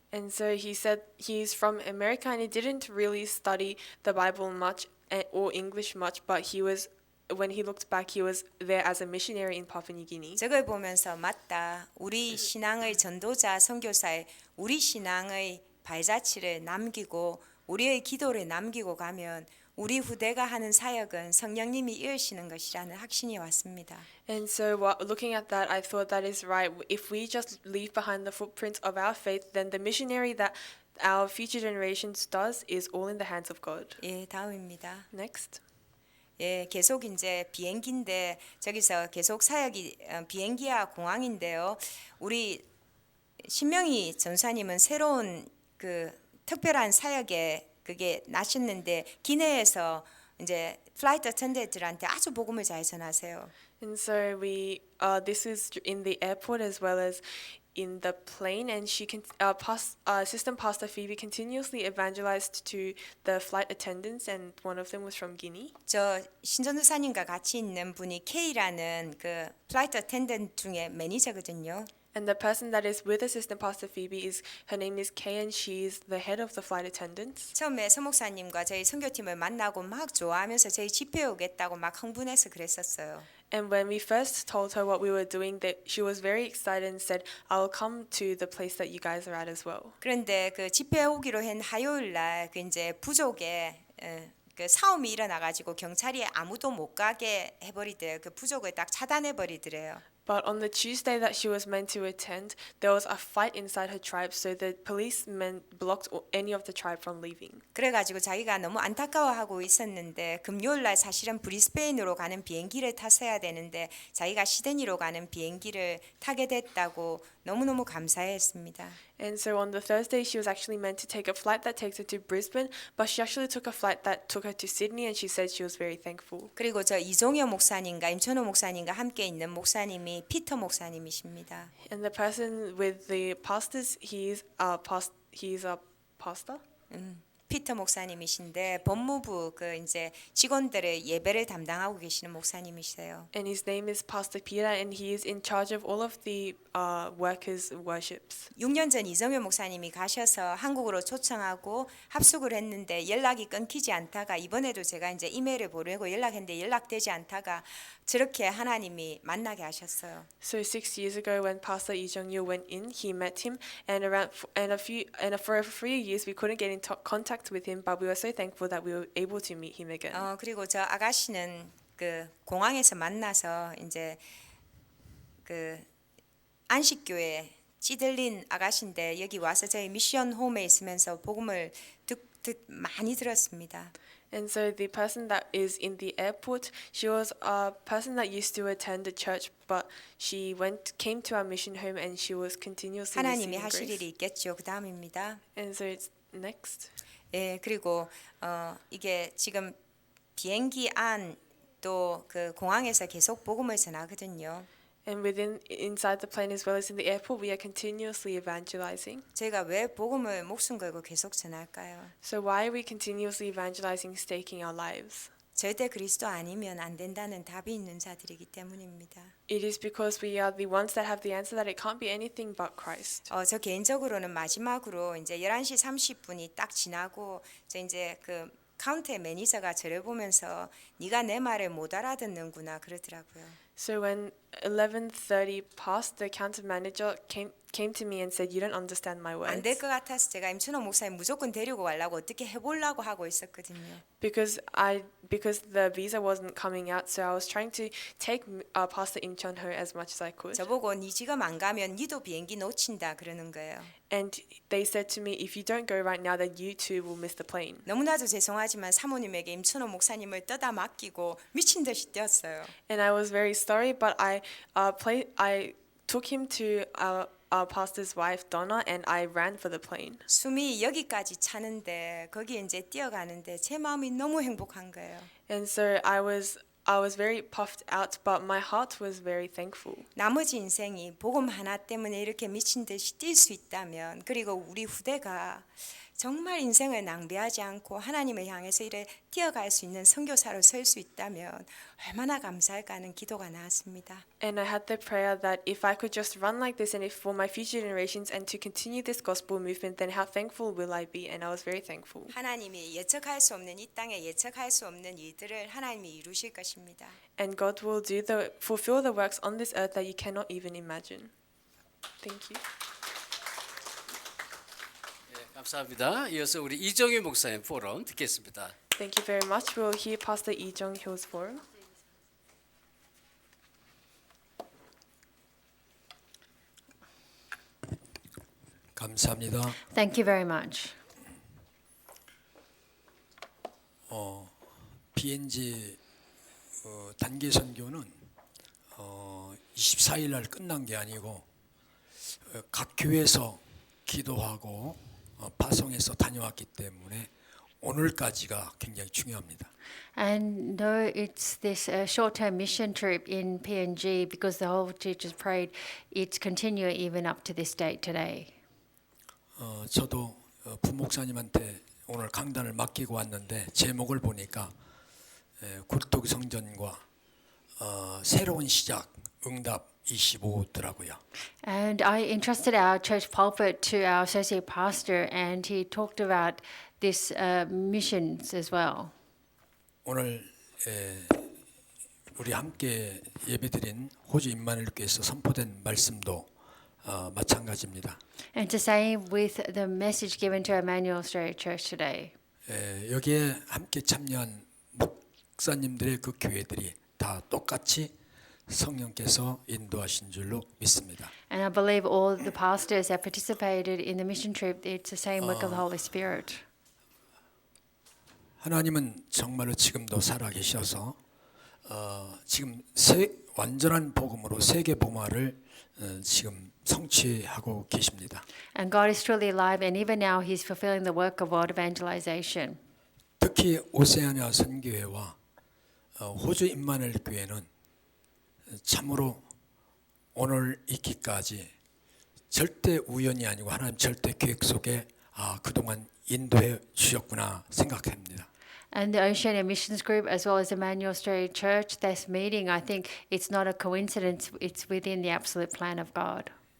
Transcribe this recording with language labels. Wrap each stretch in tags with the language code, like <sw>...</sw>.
<en>And so he said he's from America and he didn't really study the Bible much or English much, but when he looked back, he was there as a missionary in Papua New Guinea.</en> <ko>저걸 보면서 맞다. 우리 신앙의 전도자 선교사의 우리 신앙의 발자취를 남기고 우리의 기도를 남기고 가면 우리 후대가 하는 사역은 성령님이 이으시는 것이라는 확신이 왔습니다.</ko> <en>And so looking at that, I thought that is right. If we just leave behind the footprints of our faith, then the missionary that our future generations does is all in the hands of God.</en> <ko>예, 다음입니다.</ko> <en>Next.</en> <ko>예, 계속 이제 비행기인데 저기서 계속 사역이 비행기와 공항인데요. 우리 신명희 전사님은 새로운 그 특별한 사역에 그게 나셨는데 기내에서 이제 플라이트 어텐던트들한테 아주 복음을 잘 전하세요.</ko> <en>And so this is in the airport as well as in the plane, and Assistant Pastor Phoebe continuously evangelized to the flight attendants, and one of them was from Guinea.</en> <ko>저 신전도사님과 같이 있는 분이 K라는 그 플라이트 어텐던트 중에 매니저거든요.</ko> <en>And the person that is with Assistant Pastor Phoebe her name is Kay, and she's the head of the flight attendants.</en> <ko>처음에 서목사님과 저희 선교팀을 만나고 막 좋아하면서 저희 집회 오겠다고 막 흥분해서 그랬었어요.</ko> <en>And when we first told her what we were doing, that she was very excited and said, "I'll come to the place that you guys are at as well."</en> <ko>그런데 그 집회 오기로 한 화요일 날그 이제 부족에 그 싸움이 일어나 가지고 경찰이 아무도 못 가게 해버리더래요. 그 부족을 딱 차단해 버리더래요.</ko> <en>But on the Tuesday that she was meant to attend, there was a fight inside her tribe, so the policemen blocked any of the tribe from leaving.</en> <ko>그래가지고 자기가 너무 안타까워하고 있었는데 금요일 날 사실은 브리스베인으로 가는 비행기를 탔어야 되는데 자기가 시드니로 가는 비행기를 타게 됐다고 너무너무 감사했습니다.</ko> <en>And so on the Thursday, she was actually meant to take a flight that takes her to Brisbane, but she actually took a flight that took her to Sydney, and she said she was very thankful.</en> <ko>그리고 저 이종여 목사님과 임천호 목사님과 함께 있는 목사님이 피터 목사님이십니다.</ko> <en>And the person with the pastors, he's a pastor.</en> <ko>피터 목사님이신데 법무부 그 이제 직원들의 예배를 담당하고 계시는 목사님이세요.</ko> <en>And his name is Pastor Peter, and he is in charge of all of the workers' worships.</en> <ko>6년 전 이정현 목사님이 가셔서 한국으로 초청하고 합숙을 했는데 연락이 끊기지 않다가 이번에도 제가 이제 이메일을 보내고 연락했는데 연락되지 않다가 저렇게 하나님이 만나게 하셨어요.</ko> <en>So 6 years ago, when Pastor Lee Jung-yu went in, he met him, and for a few years we couldn't get in contact with him, but we were so thankful that we were able to meet him again.</en> <ko>그리고 저 아가씨는 그 공항에서 만나서 이제 그 안식교회 찌들린 아가씨인데 여기 와서 저희 미션 홈에 있으면서 복음을 많이 들었습니다.</ko> <en>And so the person that is in the airport, she was a person that used to attend the church, but she came to our mission home, and she was continuously</en> <ko>하나님이</ko> <en>receiving</en> <ko>하실</ko> <en>grace.</en> <ko>일이 있겠죠. 그 다음입니다.</ko> <en>And so it's next.</en> <ko>예, 그리고 이게 지금 비행기 안 또 그 공항에서 계속 복음을 전하거든요.</ko> <en>And inside the plane as well as in the airport, we are continuously evangelizing.</en> <ko>저희가 왜 복음을 목숨 걸고 계속 전할까요?</ko> <en>So why are we continuously evangelizing, staking our lives?</en> <ko>절대 그리스도 아니면 안 된다는 답이 있는 자들이기 때문입니다.</ko> <en>It is because we are the ones that have the answer that it can't be anything but Christ.</en> <ko>저 개인적으로는 마지막으로 이제 11시 30분이 딱 지나고 이제 그 카운터의 매니저가 저를 보면서 네가 내 말을 못 알아듣는구나 그러더라고요.</ko> <en>So when 11:30 passed, the counter manager came to me and said, "You don't understand my words."</en> <ko>안 될 것 같아서 제가 임춘호 목사님 무조건 데리고 가려고 어떻게 해보려고 하고 있었거든요.</ko> <en>Because the visa wasn't coming out, so I was trying to take Pastor Im Chun Ho as much as I could.</en> <ko>저보고 네 지금 안 가면 니도 비행기 놓친다 그러는 거예요.</ko> <en>And they said to me, "If you don't go right now, then you too will miss the plane."</en> <ko>너무나도 죄송하지만 사모님에게 임춘호 목사님을 떠다 맡기고 미친 듯이 뛰었어요.</ko> <en>And I was very sorry, but I took him to pastor's wife Donna, and I ran for the plane.</en> <ko>숨이 여기까지 차는데 거기에 이제 뛰어가는데 제 마음이 너무 행복한 거예요.</ko> <en>And so I was very puffed out, but my heart was very thankful.</en> <ko>나머지 인생이 복음 하나 때문에 이렇게 미친 듯이 뛸 수 있다면, 그리고 우리 후대가 정말 인생을 낭비하지 않고 하나님을 향해서 이래 뛰어갈 수 있는 선교사로 설 수 있다면 얼마나 감사할까 하는 기도가 나왔습니다.</ko> <en>And I had the prayer that if I could just run like this and if for my future generations and to continue this gospel movement, then how thankful will I be? And I was very thankful.</en> <ko>하나님이 예측할 수 없는 이 땅에 예측할 수 없는 일들을 하나님이 이루실 것입니다.</ko> <en>And God will fulfill the works on this earth that you cannot even imagine. Thank you.</en> <ko>감사합니다. 이어서 우리 이정희 목사님 포럼 듣겠습니다.</ko> <en>Thank you very much. We'll hear Pastor Lee Jung-hyo's forum.</en> <ko>감사합니다.</ko> <en>Thank you very much.</en> <ko>BNG 단기 선교는 24일 날 끝난 게 아니고 각 교회에서 기도하고 파송해서 다녀왔기 때문에 오늘까지가 굉장히 중요합니다.</ko> <en>And though it's this short-term mission trip in PNG, because the whole church has prayed, it's continuing even up to this date today.</en> <ko>저도 부목사님한테 오늘 강단을 맡기고 왔는데 제목을 보니까 굴뚝 성전과 새로운 시작 응답 25더라고요.</ko> <en>And I entrusted our church pulpit to our associate pastor, and he talked about this missions as well.</en> <ko>오늘 우리 함께 예배드린 호주 임마누엘교회에서 선포된 말씀도 마찬가지입니다.</ko> <en>And the same with the message given to Emmanuel Australia Church today.</en> <ko>여기에 함께 참여한 목사님들의 그 교회들이 다 똑같이 성령께서 인도하신 줄로 믿습니다.</ko> <en>And I believe all the pastors that participated in the mission trip, it's the same work of the Holy Spirit.</en> <ko>하나님은 정말로 지금도 살아계셔서 지금 완전한 복음으로 세계 복음화를 지금 성취하고 계십니다.</ko> <en>And God is truly alive, and even now He's fulfilling the work of world evangelization.</en> <ko>특히 오세아니아 선교회와 호주 임마누엘 교회는 참으로 오늘 있기까지 절대 우연이 아니고 하나님 절대 계획 속에 그동안 인도해 주셨구나 생각합니다.</ko> <en>And the Oceania Missions Group, as well as Emmanuel Australia Church, this meeting, I think it's not a coincidence, it's within the absolute plan of God.</en>